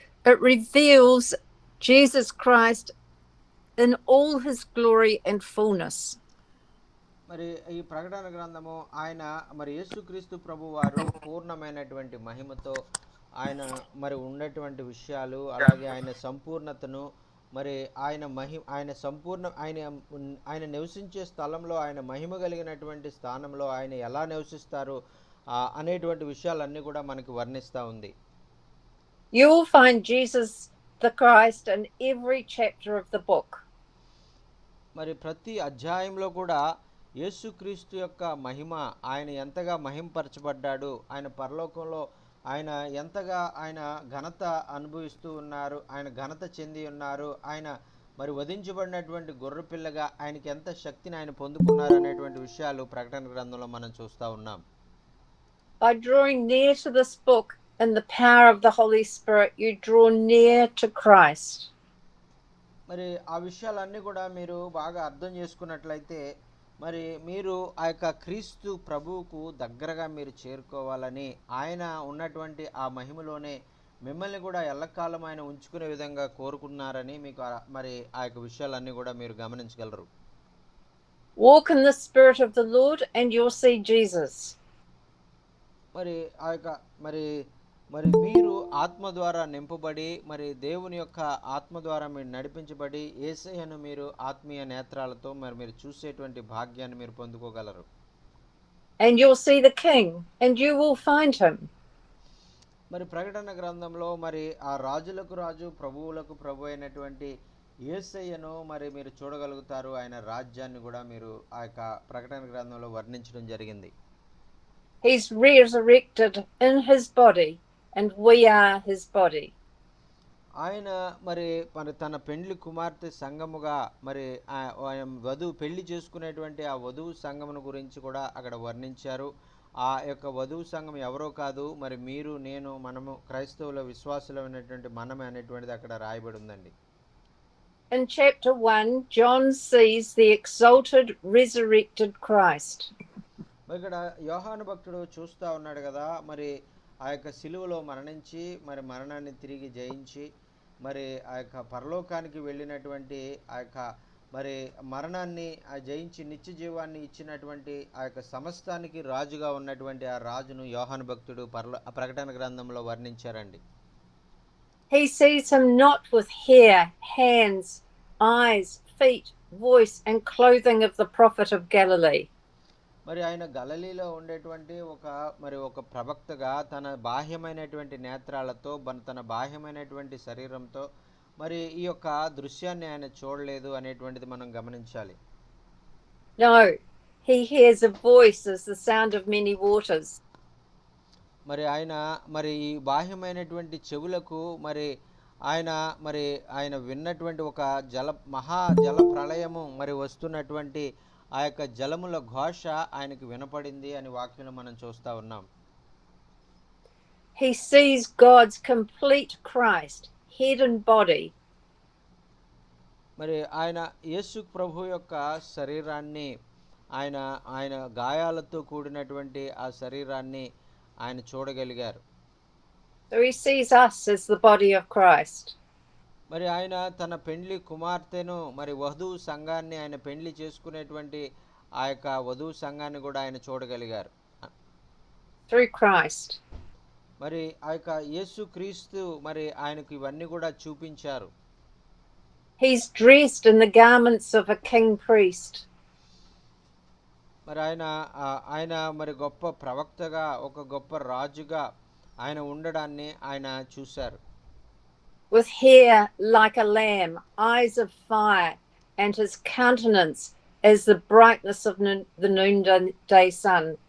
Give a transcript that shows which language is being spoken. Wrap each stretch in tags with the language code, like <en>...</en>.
<en>It reveals Jesus Christ in all his glory and fullness.</en> <te>మరి ఈ ప్రకటన గ్రంథము ఆయన మరి యేసుక్రీస్తు ప్రభు వారు పూర్ణమైనటువంటి మహిమతో ఆయన మరి ఉన్నటువంటి విషయాలు, అలాగే ఆయన సంపూర్ణతను, మరి ఆయన సంపూర్ణ ఆయన నివసించే స్థలంలో, ఆయన మహిమ కలిగినటువంటి స్థానంలో ఆయన ఎలా నివసిస్తారు అనేటువంటి విషయాలన్నీ కూడా మనకి వర్ణిస్తూ ఉంది.</te> <en>You will find Jesus the Christ in every chapter of the book.</en> <te>మరి ప్రతి అధ్యాయంలో కూడా యేసుక్రీస్తు యొక్క మహిమ, ఆయన ఎంతగా మహింపరచబడ్డాడు, ఆయన పరలోకంలో ఆయన ఎంతగా ఆయన ఘనత అనుభవిస్తూ ఉన్నారు, ఆయన ఘనత చెంది ఉన్నారు, ఆయన మరి వధించబడినటువంటి గొర్రెపిల్లగా ఆయనకి ఎంత శక్తిని ఆయన పొందుకున్నారు అనేటువంటి విషయాలు ప్రకటన గ్రంథంలో మనం చూస్తూ ఉన్నాం.</te> <en>By drawing near to this book in the power of the Holy Spirit, you draw near to Christ.</en> <te>మరి ఆ విషయాలన్నీ కూడా మీరు బాగా అర్థం చేసుకున్నట్లయితే మరి మీరు ఆ యొక్క క్రీస్తు ప్రభువుకు దగ్గరగా మీరు చేరుకోవాలని, ఆయన ఉన్నటువంటి ఆ మహిమలోనే మిమ్మల్ని కూడా ఎల్లకాలం ఆయన ఉంచుకునే విధంగా కోరుకున్నారని మీకు మరి ఆ యొక్క విషయాలన్నీ కూడా మీరు గమనించగలరు.</te> <en>Walk in the Spirit of the Lord and you'll see Jesus.</en> <te>మరి ఆ యొక్క మరి మరి మీరు ఆత్మ ద్వారా నింపబడి మరి దేవుని యొక్క ఆత్మ ద్వారా మీరు నడిపించబడి యేసయ్యను మీరు ఆత్మీయ నేత్రాలతో మరి మీరు చూసేటువంటి భాగ్యాన్ని మీరు పొందుకోగలరు.</te> <en>And you'll see the King and you will find him.</en> <te>మరి ప్రకటన గ్రంథంలో మరి ఆ రాజులకు రాజు ప్రభువులకు ప్రభు అయినటువంటి యేసయ్యను మరి మీరు చూడగలుగుతారు. ఆయన రాజ్యాన్ని కూడా మీరు ఆ యొక్క ప్రకటన గ్రంథంలో వర్ణించడం జరిగింది.</te> <en>He's resurrected in his body and we are his body.</en> <te>ఆయన మరి మరి తన పెండ్లి కుమార్తె సంఘముగా మరి వధువు పెళ్లి చేసుకునేటువంటి ఆ వధువు సంఘమును గురించి కూడా అక్కడ వర్ణించారు. ఆ యొక్క వధువు సంఘం ఎవరో కాదు, మరి మీరు నేను మనము క్రైస్తవుల విశ్వాసులమైనటువంటి మనమే అనేటువంటిది అక్కడ రాయబడి ఉందండి.</te> <en>In chapter 1, John sees the exalted resurrected Christ.</en> <te>ఇక్కడ యోహాను భక్తుడు చూస్తూ ఉన్నాడు కదా, మరి ఆ యొక్క సిలువలో మరణించి మరి మరణాన్ని తిరిగి జయించి మరి ఆ యొక్క పరలోకానికి వెళ్ళినటువంటి ఆ యొక్క మరి మరణాన్ని జయించి నిత్య జీవాన్ని ఇచ్చినటువంటి ఆ యొక్క సమస్తానికి రాజుగా ఉన్నటువంటి ఆ రాజును యోహాను భక్తుడు ప్రకటన గ్రంథంలో వర్ణించారండి.</te> <en>He sees him not with hair, hands, eyes, feet, voice and clothing of the prophet of Galilee.</en> <te>మరి ఆయన గలిలీలో ఉండేటువంటి ఒక ప్రవక్తగా తన బాహ్యమైనటువంటి నేత్రాలతో తన బాహ్యమైనటువంటి శరీరంతో మరి ఈ యొక్క దృశ్యాన్ని ఆయన చూడలేదు అనేటువంటిది మనం గమనించాలి.</te> <en>No, he hears a voice as the sound of many waters.</en> <te>మరి ఆయన మరి ఈ బాహ్యమైనటువంటి చెవులకు మరి ఆయన విన్నటువంటి ఒక మహా జల ప్రళయము మరి వస్తున్నటువంటి ఆ యొక్క జలముల ఘోష ఆయనకు వినపడింది అని వాక్యంలో మనం చూస్తూ ఉన్నాం.</te> <en>He sees God's complete Christ, head and body.</en> <te>మరి ఆయన యేసు ప్రభు యొక్క శరీరాన్ని ఆయన గాయాలతో కూడినటువంటి ఆ శరీరాన్ని ఆయన చూడగలిగారు.</te> <en>So he sees us as the body of Christ.</en> <te>మరి ఆయన తన పెండ్లి కుమార్తెను మరి వధువు సంఘాన్ని ఆయన పెండ్లి చేసుకునేటువంటి ఆ యొక్క వధువు సంఘాన్ని కూడా ఆయన చూడగలిగారు.</te> <en>Through Christ.</en> <te>మరి ఆ యొక్క యేసు క్రీస్తు మరి ఆయనకు ఇవన్నీ కూడా చూపించారు.</te> <en>He's dressed in the garments of a king priest.</en> <te>మరి ఆయన మరి గొప్ప ప్రవక్తగా ఒక గొప్ప రాజుగా ఆయన ఉండడాన్ని ఆయన చూశారు.</te> <en>With hair like a lamb, eyes of fire, and his countenance as the brightness of the noonday sun.</en>